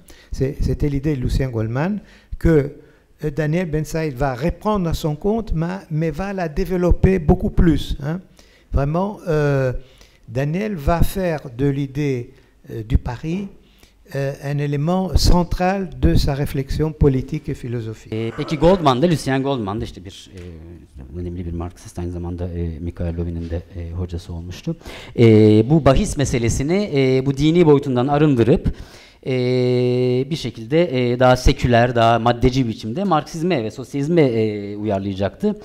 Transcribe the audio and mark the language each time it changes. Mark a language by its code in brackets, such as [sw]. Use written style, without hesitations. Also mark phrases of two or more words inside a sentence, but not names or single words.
[fr] C'était l'idée de Lucien Goldman que Daniel Ben Saïd va reprendre à son compte, mais va la développer beaucoup plus. Hein. Vraiment, Daniel va faire de l'idée du pari un élément central de sa réflexion politique et philosophique. [tr] Peki Goldman da, Lucien Goldman da işte bir önemli bir Marksist, aynı zamanda Mikhail Lovin'in de hocası olmuştu. Bu bahis meselesini bu dini boyutundan arındırıp bir şekilde daha seküler, daha maddeci biçimde Marksizme ve sosyalizme uyarlayacaktı.